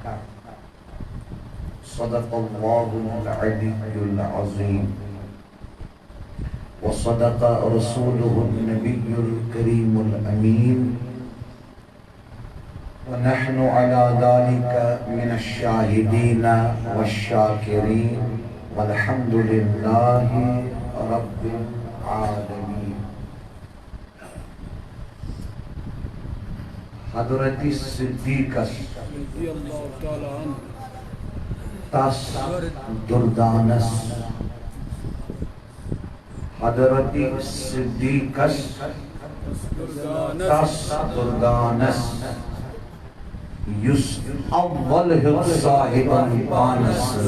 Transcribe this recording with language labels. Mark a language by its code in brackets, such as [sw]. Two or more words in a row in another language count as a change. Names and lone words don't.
[ar] صدق الله العلي العظيم وصدق رسوله النبي الكريم الأمين ونحن على ذلك من الشاهدين والشاكرين والحمد لله رب العالمين. حضرت صدیق رضي الله تعالى عنه [ks] تس دردانس حضرت صدیق تس دردانس یس اول صاحب بانس